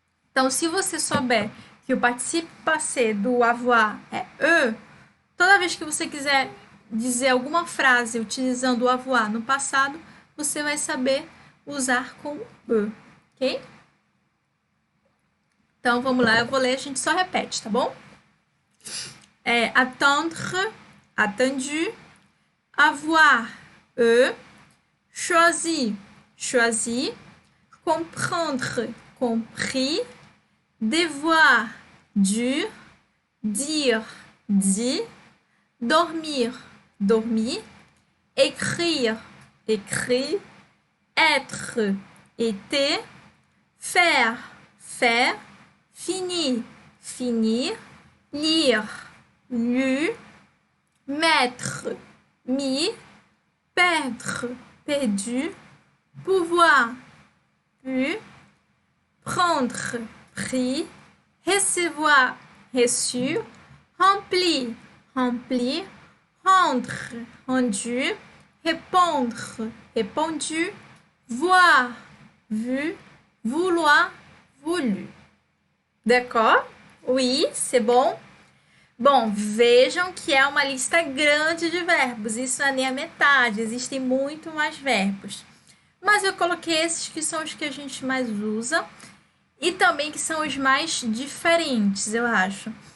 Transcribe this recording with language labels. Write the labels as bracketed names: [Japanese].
[Portuguese] Então, se você souber que o particípio passé do avoir é e, toda vez que você quiser dizer alguma frase utilizando o avoir no passado, você vai saber usar com e, ok? Então, vamos lá, eu vou ler, a gente só repete, tá bom? [French] Attendre, attendu, avoir, choisir, choisi, comprendre, compris, devoir, dû, dire, dit, dormir, dormi, écrire, écrit, être, été, faire, faire, finir, finir, lire, lu, mettre, mis, perdre, perdu, pouvoir, pu, prendre, pris, recevoir, reçu, remplir, rempli, rendre, rendu, répondre, répondu, voir, vu, vouloir, voulu. D'accord? Oui, c'est bon? [Portuguese] Bom, vejam que é uma lista grande de verbos, isso não é nem a metade, existem muito mais verbos. Mas eu coloquei esses que são os que a gente mais usa e também que são os mais diferentes, eu acho.